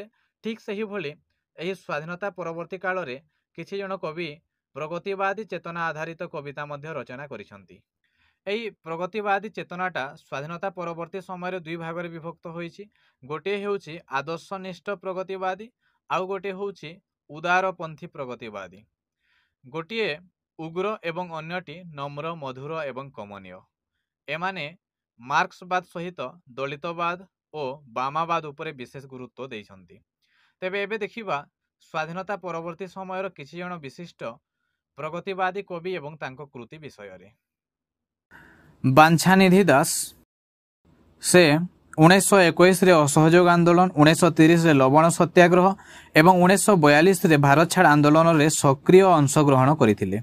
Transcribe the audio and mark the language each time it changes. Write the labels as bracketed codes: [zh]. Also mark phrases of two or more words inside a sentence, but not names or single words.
[or] ଠିକ୍ ସେହି ଭଳି ଏହି ସ୍ୱାଧୀନତା ପରବର୍ତ୍ତୀ କାଳରେ କିଛି ଜଣ କବି ପ୍ରଗତିବାଦୀ ଚେତନା ଆଧାରିତ କବିତା ମଧ୍ୟ ରଚନା କରିଛନ୍ତି। ଏହି ପ୍ରଗତିବାଦୀ ଚେତନାଟା ସ୍ୱାଧୀନତା ପରବର୍ତ୍ତୀ ସମୟରେ ଦୁଇ ଭାଗରେ ବିଭକ୍ତ ହୋଇଛି। ଗୋଟେ ହେଉଛି ଆଦର୍ଶନିଷ୍ଠ ପ୍ରଗତିବାଦୀ, ଆଉ ଗୋଟେ ହେଉଛି ଉଦାରପନ୍ଥୀ ପ୍ରଗତିବାଦୀ। ଗୋଟେ ଉଗ୍ର ଏବଂ ଅନ୍ୟଟି ନମ୍ର ମଧୁର ଏବଂ କମନୀୟ। ଏମାନେ ମାର୍କ୍ସବାଦ ସହିତ ଦଳିତବାଦ ଆଉ ବାମବାଦ ଉପରେ ବିଶେଷ ଗୁରୁତ୍ୱ ଦେଇଛନ୍ତି। ତେବେ ଏବେ ଦେଖିବା ସ୍ୱାଧୀନତା ପରବର୍ତ୍ତୀ ସମୟ କିଛି ଜଣ ବିଶିଷ୍ଟ ପ୍ରଗତିବାଦୀ କବି ଏବଂ ତାଙ୍କ କୃତି ବିଷୟରେ। ବାଞ୍ଛାନିଧି ଦାସ ସେ 1921 ରେ ଅସହଯୋଗ ଆନ୍ଦୋଳନ, 1930 ରେ ଲବଣ ସତ୍ୟାଗ୍ରହ ଏବଂ 1942 ରେ ଭାରତ ଛାଡ଼ ଆନ୍ଦୋଳନରେ ସକ୍ରିୟ ଅଂଶଗ୍ରହଣ କରିଥିଲେ।